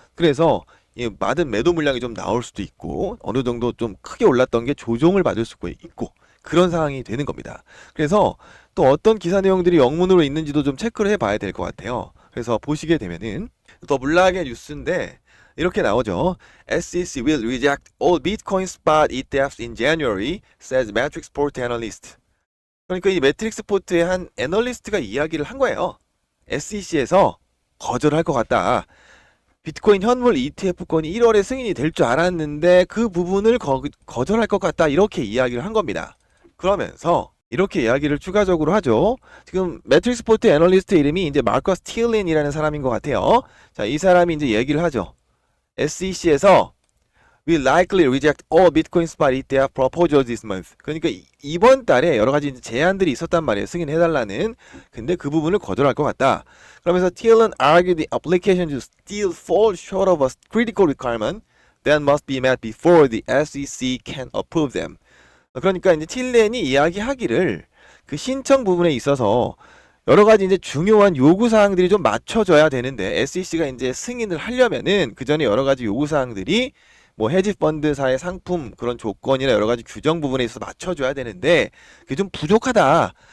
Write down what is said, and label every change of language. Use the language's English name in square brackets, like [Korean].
[Korean] 그래서 많은 매도 물량이 좀 나올 수도 있고, 어느 정도 좀 크게 올랐던 게 조정을 받을 수가 있고, 그런 상황이 되는 겁니다. 그래서 또 어떤 기사 내용들이 영문으로 있는지도 좀 체크를 해봐야 될 것 같아요. 그래서 보시게 되면은 더 물락의 뉴스인데 이렇게 나오죠. [English] SEC will reject all Bitcoin spot ETFs in January, says Matrix Port analyst. [Korean] 그러니까 이 매트릭스 포트의 한 애널리스트가 이야기를 한 거예요. SEC에서 거절할 것 같다. 비트코인 현물 ETF권이 1월에 승인이 될 줄 알았는데 그 부분을 거절할 것 같다, 이렇게 이야기를 한 겁니다. 그러면서 이렇게 이야기를 추가적으로 하죠. 지금 매트릭스 포트 애널리스트 이름이 이제 마커스 티얼린이라는 사람인 것 같아요. 자, 이 사람이 이제 얘기를 하죠. [English] SEC에서 will likely reject all Bitcoin spot ETF proposals this month. [Korean] 그러니까 이번 달에 여러 가지 제안들이 있었단 말이에요. 승인해달라는. 근데 그 부분을 거절할 것 같다. 그러면서 [English] Thielen argued the application to still fall short of a critical requirement that must be met before the SEC can approve them. [Korean] 그러니까 이제 틸렌이 이야기하기를 그 신청 부분에 있어서 여러 가지 이제 중요한 요구 사항들이 좀 맞춰져야 되는데, SEC가 이제 승인을 하려면은 그 전에 여러 가지 요구 사항들이 뭐 헤지 펀드사의 상품 그런 조건이나 여러 가지 규정 부분에 있어서 맞춰줘야 되는데 그게 좀 부족하다.